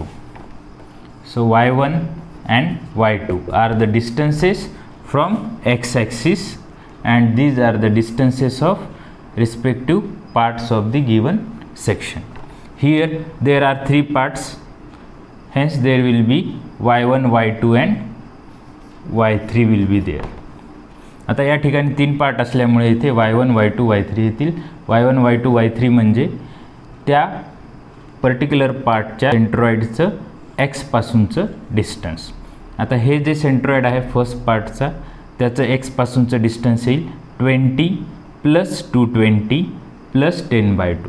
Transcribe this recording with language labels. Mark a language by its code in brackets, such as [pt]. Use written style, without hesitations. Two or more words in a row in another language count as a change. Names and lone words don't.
[en] So y1 and y2 are the distances from x axis and these are the distances of respective parts of the given section. Here there are three parts, hence there will be y1, y2 and y3 will be there. [mr] आता या ठिकाणी तीन पार्ट असल्यामुळे इथे y1, y2, y3 येतील. y1, y2, y3 म्हणजे त्या पर्टिक्युलर पार्टच्या सेंट्रॉइडचं x पासूनचं डिस्टन्स. आता हे जे सेंट्रॉइड आहे फर्स्ट पार्टचा त्याचं x पासूनचं डिस्टन्स येईल 20 + 220 + 10/2.